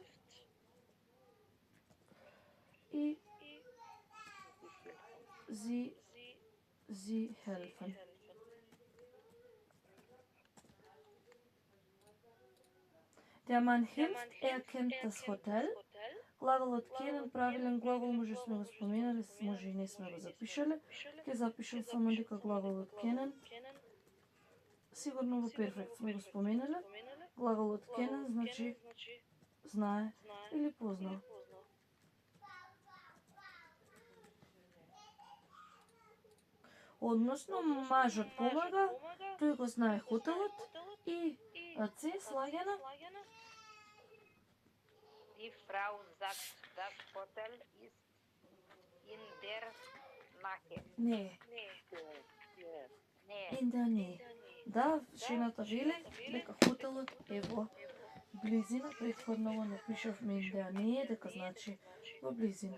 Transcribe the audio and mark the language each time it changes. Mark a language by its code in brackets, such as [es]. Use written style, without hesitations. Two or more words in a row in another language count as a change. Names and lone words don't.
[de] И sie helfen. Der Mann hilft, kennt das Hotel. [mk] Глаголот kennen, правилен глагол, може сме го споменали, може и не сме го запишале. Ке запишам само дека глаголот kennen. Сигурно во перфект сме го споменале. Глаголот kennen значи знае или познава. Односно, мажот помага, тој го знае хотелот и Це слагена. [de] Die Frau sagt, das Hotel ist in der Nähe. [mk] Не. Не. [de] In der Nähe. [mk] Да, жената вели дека хотелот е во близина. Претходно го напишавме [de] in der Nähe, [mk] дека значи во близина.